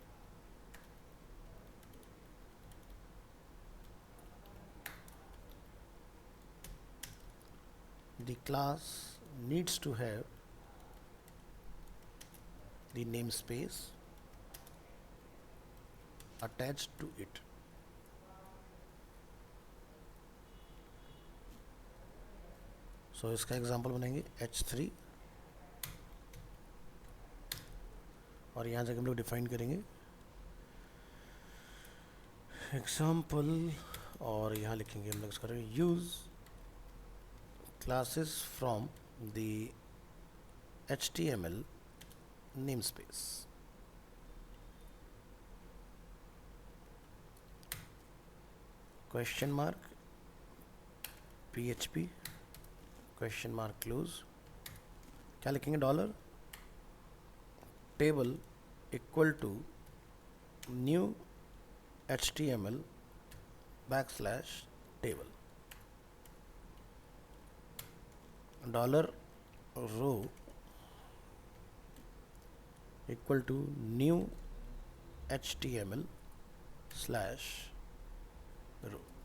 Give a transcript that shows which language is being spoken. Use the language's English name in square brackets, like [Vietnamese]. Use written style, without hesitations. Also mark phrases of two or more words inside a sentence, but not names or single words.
[English] the class needs to have the namespace attached to it. [Hindi] सो इसका एग्जांपल बनाएंगे h3 और यहाँ जाके हम लोग डिफाइन करेंगे एग्जांपल और यहाँ लिखेंगे हम लोग इसका [English] use classes from the HTML namespace. Question mark PHP question mark close. [Hindi] क्या लिखेंगे [English] dollar table equal to new HTML backslash table dollar row equal to new HTML slash row.